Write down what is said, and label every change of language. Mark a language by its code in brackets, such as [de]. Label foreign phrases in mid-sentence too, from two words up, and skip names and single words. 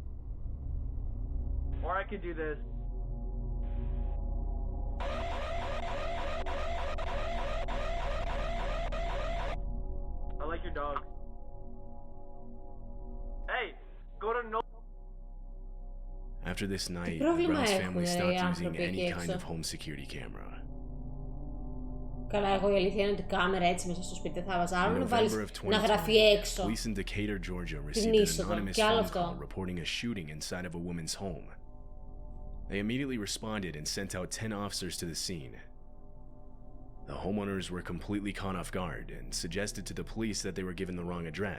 [en] Or I could do this. I like your dog. Hey, go to no. After this night, the Browns family stopped using any kind of home security camera. [el] Καλά, εγώ η αλήθεια είναι ότι κάμερα έτσι μέσα στο σπίτι δεν θα βάζα. Άλλο να βάλεις να γραφεί έξω. [en] Police in Decatur, Georgia received an anonymous phone call reporting a shooting inside of a woman's home. They immediately responded and sent out 10 officers to the scene. The homeowners were completely caught off guard and suggested to the police that they were given the wrong address.